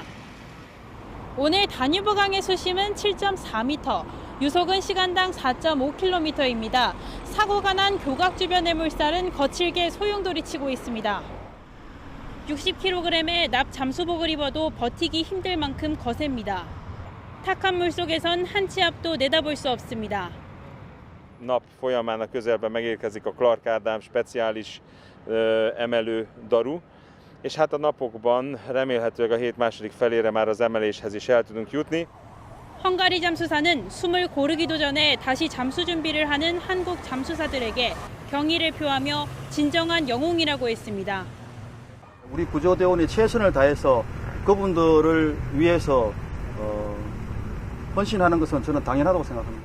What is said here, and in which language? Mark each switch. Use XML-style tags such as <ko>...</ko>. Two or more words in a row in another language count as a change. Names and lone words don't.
<ko>오늘 다뉴브강의 수심은 7.4m, 유속은 시간당 4.5km입니다. 사고가 난 교각 주변의 물살은 거칠게 소용돌이치고 있습니다. 60kg의 납 잠수복을 입어도 버티기 힘들 만큼 거셉니다. 탁한 물 속에선 한 치 앞도 내다볼 수 없습니다.</ko> <hu>Nap folyamán a közelben megérkezik a Clark Ádám speciális emelő daru, és hát a napokban remélhetőleg a hét második felére már az emeléshez is el tudunk jutni.</hu> <ko>헝가리 잠수사는 숨을 고르기도 전에 다시 잠수 준비를 하는 한국 잠수사들에게 경의를 표하며 진정한 영웅이라고 했습니다. 우리 구조대원이 최선을 다해서 그분들을 위해서 헌신하는 것은 저는 당연하다고 생각합니다.</ko>